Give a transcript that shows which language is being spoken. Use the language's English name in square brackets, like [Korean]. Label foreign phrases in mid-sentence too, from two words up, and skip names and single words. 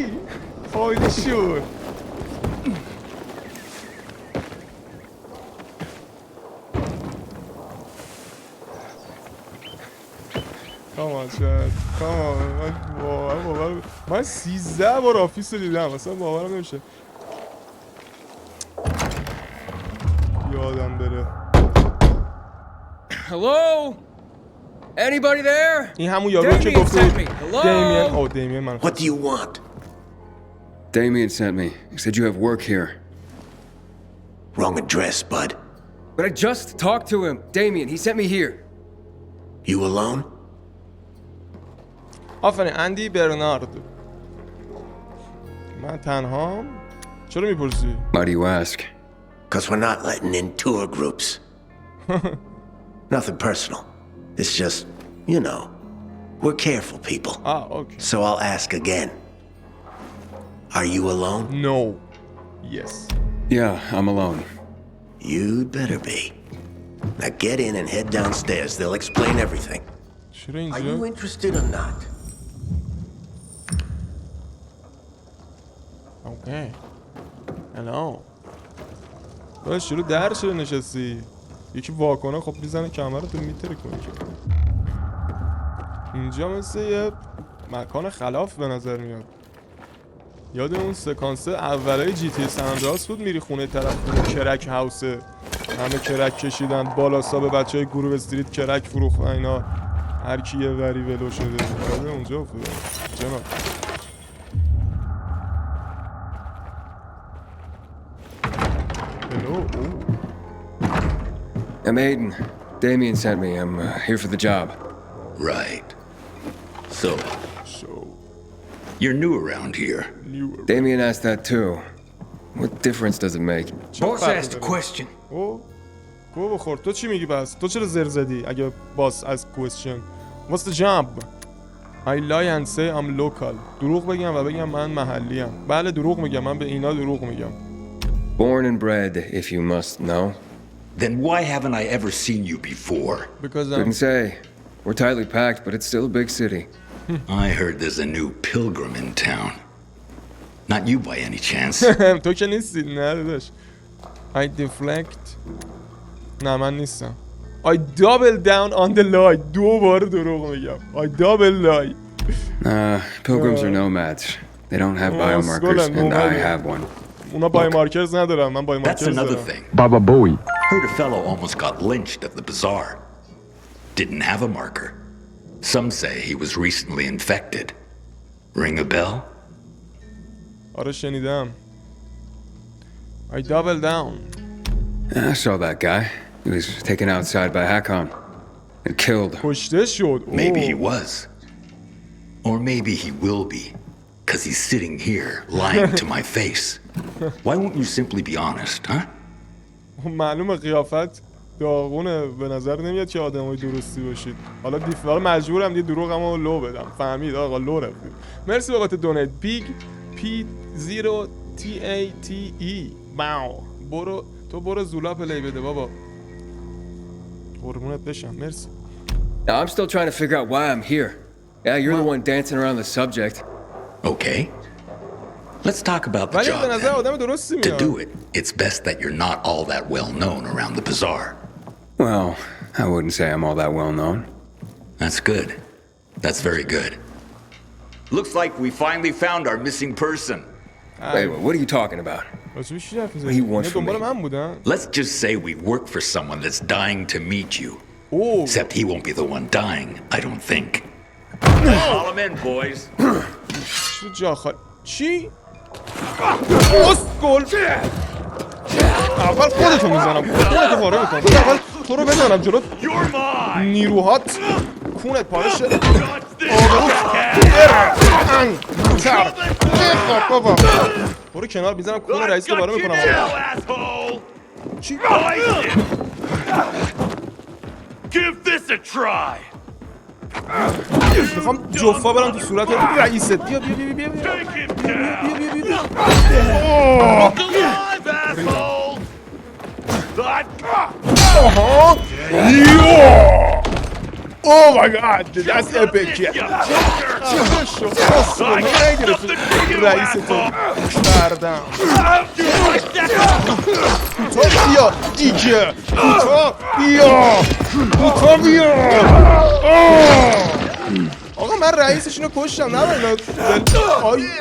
[Persian] فایلی شد کامان شد کامان من 13 بار آفیس رو دیدم اصلا باورم نمیشه یادم بره. [English] Hello? Anybody there? [Persian] این همون یارو که گفت [English] Hello? [Persian] دیمین من [English] What do you want? Damien sent me. He said you have work here. Wrong address, bud. But I just talked to him. Damien, he sent me here. You alone? [Persian] آفرین اندی برنارد. من تنهام؟ چرا میپرسی؟ [English] Why do you ask? Because we're not letting in tour groups. Nothing personal. It's just, you know, we're careful people. Okay. So I'll ask again. Are you alone? No. Yes. Yeah, I'm alone. You'd better be. Now get in and head downstairs. They'll explain everything. [Persian] چرا [English] Are you [Persian] اینجا؟ [English] interested or not? [Persian] اوکی. Hello. باش چرا در چرا نشستی؟ یکی واکنه خب میزنه کمرتو میتره کنی که اینجا مثل یه مکان خلاف به نظر میاد. یاد اون سکانس اولای جی تی سن اندرس بود میری خونه طرف خونه کرک هاوسه همه کرک کشیدن بالاسا به بچهای گروه استریت کرک فروختن اینا هر کی یه وری ولو شده یاد اونجا افتاده جناب. [English] Hello. I'm Aiden. Damien sent me. I'm here for the job. Right. So, So you're new around here. new. Damien asked that too. What difference does it make? Boss asked a question. [Persian] گو بخور تو چی میگی پس؟ تو چرا زر زدی اگه باس از [English] question What's the job? I lie and say I'm local. [Persian] دروغ بگم و بگم من محلی ام. بله دروغ میگم من به اینا دروغ میگم. [English] Born and bred, if you must know. Then why haven't I ever seen you before? Because Couldn't say. We're tightly packed, but it's still a big city. I heard there's a new pilgrim in town. Not you by any chance. [Persian] تو که نیستی نه داداش. [English] I deflect. [Persian] نه من نیستم. [English] I double down on the lie. [Persian] دوباره دروغ میگم. [English] I double lie. Pilgrims are nomads. They don't have biomarkers, and I have one. [Persian] اونا بایومارکرز ندارن من [English] That's [Persian] بایومارکرز [English] another [Persian] دارم. [English] thing. Baba Booey. Heard a fellow almost got lynched at the bazaar. Didn't have a marker. Some say he was recently infected. Ring a bell? [Persian] آره شنیدم. [English] I double down. I saw that guy. He was taken outside by Hakon and killed. [Persian] کشته شد. [English] Maybe he was. Or maybe he will be. Because he's sitting here lying to my face. Why won't you simply be honest, huh? [Persian] معلومه قیافت داغونه به نظر نمیاد که آدمای درستی باشید. حالا مجبورم یه دروغمو لو بدم. فهمید آقا لو رفتید. مرسی بابت دونیت پیگ P0TATE. باو. برو زولا پلی بده بابا. قربونت بشم. مرسی. [English] Now, I'm still trying to figure out why I'm here. Yeah, you're the one dancing around the subject. Okay. Let's talk about the [Persian] ولی [English] job [Persian] به نظر [English] then. [Persian] آدم درستی [English] To [Persian] میاد. [English] do it, it's best that you're not all that well known around the bazaar. Well, I wouldn't say I'm all that well known. That's good. That's very good. Looks like we finally found our missing person. Wait, what are you talking about? [Persian] راجبش چی حرف [English] What do you want [Persian] می‌زنی؟ [English] from [Persian] دنبال [English] me? [Persian] من بودن. [English] Let's just say we work for someone that's dying to meet you. [Persian] اوه [English] Except he won't be the one dying, I don't think. Call him in, boys. [Persian] چی جا خالی چی؟ اسکل اول خودتو میزنم خودتو پاره میکنم اول تو رو بزنم جلو [English] You're mine. [Persian] نیروهات کونت پاره شه [English] Touch this. [Persian] بابا برو کنار میزنم کون رئیس رو پاره میکنم [English] asshole. [Persian] چی؟ [English] Give this a try. [Persian] میخوام جفا برم تو صورت رئیست بیا بیا بیا بیا بیا [English] Take him down. [Persian] بیا بیا بیا [English] Look alive, asshole. آها Oh my god, that's epic. [Persian] رئیس تو بردم تو بیا دیگه تو بیا تو بیا آقا من رئیسشون رو کشتم نباید آی